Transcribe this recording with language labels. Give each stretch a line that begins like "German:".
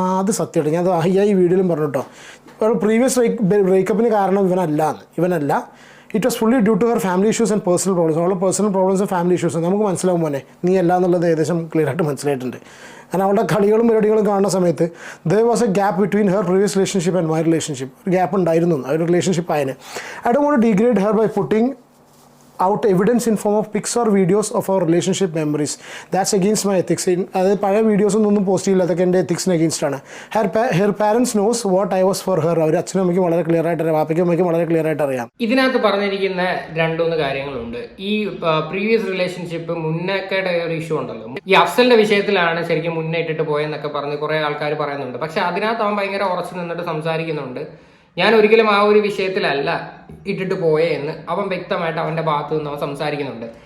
Malayalam: അത് സത്യമായിട്ട് ഞാൻ ഈ വീഡിയോയിലും പറഞ്ഞു കേട്ടോ. പ്രീവിയസ് ബ്രേക്കപ്പിന് കാരണം ഇവനല്ല.
English: It was fully due to her family issues and personal problems.
Malayalam: അവളുടെ പേഴ്സണൽ പ്രോബ്ലംസും ഫാമിലി ഇഷ്യൂസും നമുക്ക് മനസ്സിലാവും മോനെ, നീ അല്ല എന്നുള്ളത് ഏകദേശം ക്ലിയർ ആയിട്ട് മനസ്സിലായിട്ടുണ്ട്. കാരണം അവളുടെ കളികളും പരിപാടികളും കാണുന്ന സമയത്ത്
English: There was a gap between her previous relationship and my relationship.
Malayalam: ഒരു ഗ്യാപ്പ് ഉണ്ടായിരുന്നു ആ ഒരു റിലേഷൻഷിപ്പ് ആയതിന്.
English: I don't want to degrade her by putting out evidence in form of pics or videos of our relationship memories. That's against my ethics.
Malayalam: അതായത് പഴയ വീഡിയോസൊന്നും post ചെയ്യില്ല, അതൊക്കെ എൻ്റെ എത്തിക്സിന് അഗെയിൻസ്റ്റ് ആണ്.
English: her parents knows what I was for her.
Malayalam: അവർ അച്ഛനും അമ്മയ്ക്കും വളരെ clear ആയിട്ട് അറിയാം, വാപ്പയ്ക്കും അമ്മയ്ക്കും വളരെ ക്ലിയർ ആയിട്ട് അറിയാം. ഇതിനകത്ത് പറഞ്ഞിരിക്കുന്ന 2-3 കാര്യങ്ങളുണ്ട്. ഈ പ്രീവിയസ് റിലേഷൻഷിപ്പ് മുന്നേക്കയുടെ ഒരു ഇഷ്യൂ ഉണ്ടല്ലോ, ഈ അഫ്സലിന്റെ വിഷയത്തിലാണ് ശരിക്കും മുന്നേ ഇട്ടിട്ട് പോയെന്നൊക്കെ പറഞ്ഞ് കുറെ ആൾക്കാർ പറയുന്നുണ്ട്. പക്ഷെ അതിനകത്ത് അവൻ ഭയങ്കര ഉറച്ചു നിന്നിട്ട് സംസാരിക്കുന്നുണ്ട്. ഞാൻ ഒരിക്കലും ആ ഒരു വിഷയത്തിലല്ല ഇട്ടിട്ട് പോയേ എന്ന് അവൻ വ്യക്തമായിട്ട് അവന്റെ ഭാഗത്തു നിന്ന് അവൻ സംസാരിക്കുന്നുണ്ട്.